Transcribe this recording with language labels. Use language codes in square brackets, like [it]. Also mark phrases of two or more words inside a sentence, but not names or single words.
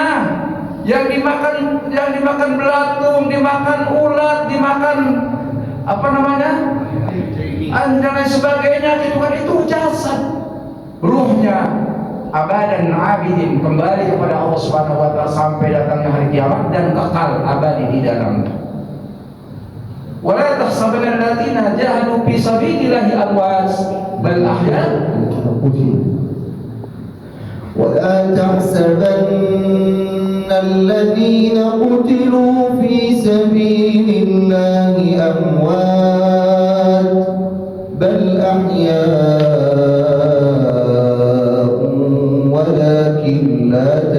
[id] Yang dimakan belatung, dimakan ulat, dimakan apa namanya? Dan lain sebagainya, gitu kan, itu jasad. Ruhnya [ar] أبدا آبدين, [id] kembali kepada Allah [ar] سبحانه وتعالى [id] sampai datangnya hari kiamat dan kekal abadi di dalamnya. [ar] ولا تحسبن الذين جاهدوا في سبيل الله أموات بل أحياء. ولا تحسبن الذين قتلوا في سبيل الله أموات بل أحياء ولكن لا